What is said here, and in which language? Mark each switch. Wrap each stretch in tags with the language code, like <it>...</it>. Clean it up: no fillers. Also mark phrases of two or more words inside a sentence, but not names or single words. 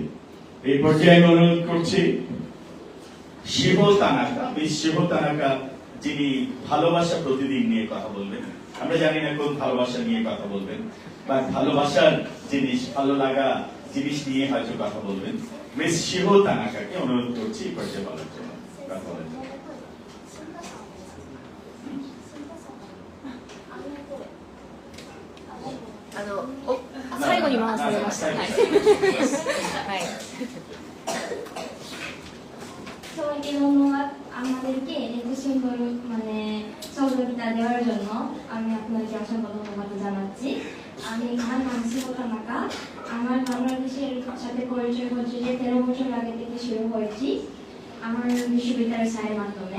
<bn>এই পর্যায়ে আমি অনুরোধ করছি শিহ তানাকা, মিস শিহ তানাকা, যিনি ভালোবাসা প্রতিদিন নিয়ে কথা বলবেন। আমরা জানি না কোন ভালোবাসা নিয়ে কথা বলবেন, বা ভালোবাসার জিনিস, ভালো লাগা জিনিস নিয়ে হয়তো কথা বলবেন। মিস শিহ তানাকাকে অনুরোধ করছি এই পর্যায়ে বলার জন্য, কথা বলার জন্য।</bn> <ja>最後に回されました。はい。はい。</ja> <bn>সবাইকে ধন্যবাদ আমাদেরকে এত সুন্দর সহযোগিতা দেওয়ার জন্য। আমি আপনাকে অসংখ্য ধন্যবাদ জানাচ্ছি। আমার নাম শিহ তানাকা। আমার বাংলাদেশের সাথে পরিচয় হচ্ছে যে 13 বছর আগে থেকে শুরু করেছি আমার বিশ্ববিদ্যালয়ের স্যারের মাধ্যমে।</bn>